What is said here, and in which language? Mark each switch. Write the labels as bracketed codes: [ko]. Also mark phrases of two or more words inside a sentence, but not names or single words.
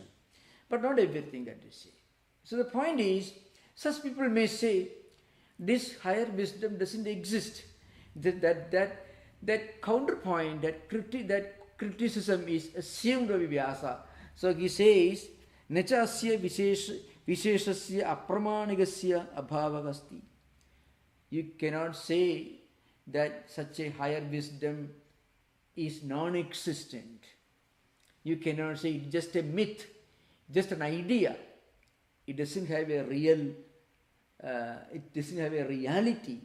[en] But not everything that they say. So the point is, such people may say, this higher wisdom doesn't exist. That counterpoint, that criticism is assumed by Vyasa. So he says, [sa] नचास्य विशेषस्य अप्रमाणिगस्य अभावगस्ति. [en] You cannot say that such a higher wisdom is non-existent. You cannot say it's just a myth, just an idea. It doesn't have a real, it doesn't have a reality.